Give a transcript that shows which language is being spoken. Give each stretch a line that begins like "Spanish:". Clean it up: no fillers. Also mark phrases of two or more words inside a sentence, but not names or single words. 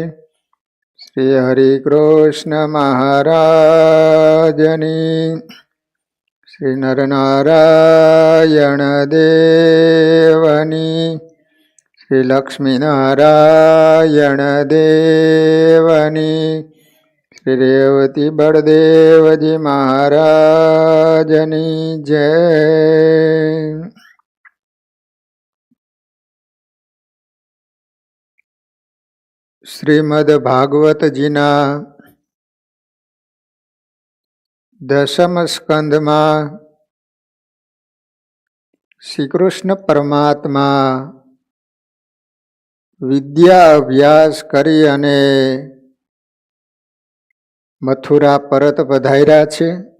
Gujarati: શ્રી હરિકૃષ્ણ મહારાજની, શ્રી નરનારાયણ દેવની, શ્રી લક્ષ્મીનારાયણ દેવની, શ્રી રેવતી બલદેવજી મહારાજની જય। શ્રીમદ ભાગવતજીના 10મ સ્કંધમાં શ્રીકૃષ્ણ પરમાત્મા વિદ્યા અભ્યાસ કરી અને મથુરા પરત પધાર્યા છે.